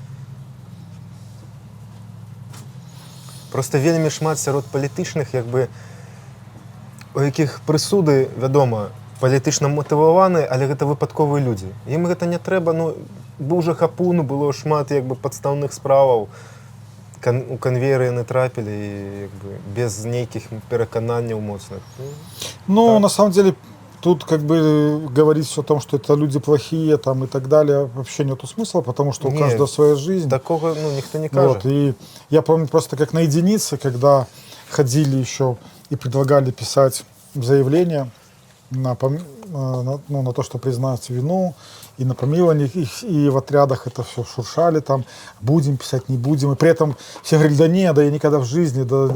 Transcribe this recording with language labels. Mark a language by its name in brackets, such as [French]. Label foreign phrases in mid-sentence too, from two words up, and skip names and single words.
[Belarusian] Просто вельмі шмат сярод палітычных, як бы, у якіх прысуды, вядома, палітычна матываваны, але гэта выпадковыя людзі. Ім гэта не трэба, ну, быў жа хапун, было шмат, як бы, падстаўных справаў, у канвейеры яны трапілі, і, як бы, без нейкіх перакананняў моцных. [Russian] Ну, Так. на самом деле, тут как бы говорить все о том, что это люди плохие там и так далее, вообще нету смысла, потому что у Не, каждого своя жизнь. Такого, [Belarusian] ну, ніхто не кажа. [Russian] Вот, и я помню просто как на единице, когда ходили еще и предлагали писать заявление на то, что признать вину, и на помилование их, и в отрядах это все шуршали, там, будем писать, не будем, и при этом все говорили, да нет, да я никогда в жизни, да.